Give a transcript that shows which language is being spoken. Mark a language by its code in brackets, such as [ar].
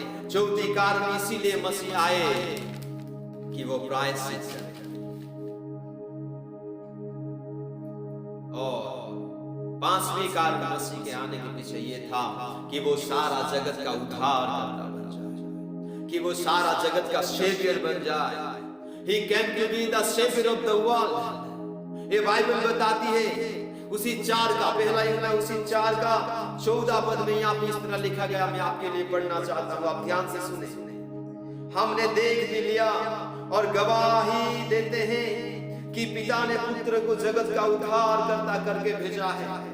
[hi] चौथी कारण, इसीलिए मसीह आए कि वो प्रायश्चित करे। और 5वें कारण मसीह के आने के पीछे ये था कि वो सारा जगत का उद्धार करता बन जाए, कि वो सारा जगत का सेवियर बन जाए। [en] He came to be the savior of the world। [hi] ये बाइबल बताती है उसी 4 का, पहला यूहन्ना उसी 4 का 14 पद में यहाँ पे इस तरह लिखा गया। मैं आपके लिए पढ़ना चाहता हूँ, आप ध्यान से सुने। हमने देख भी लिया और गवाही देते हैं कि पिता ने पुत्र को जगत का उद्धार करता करके भेजा है।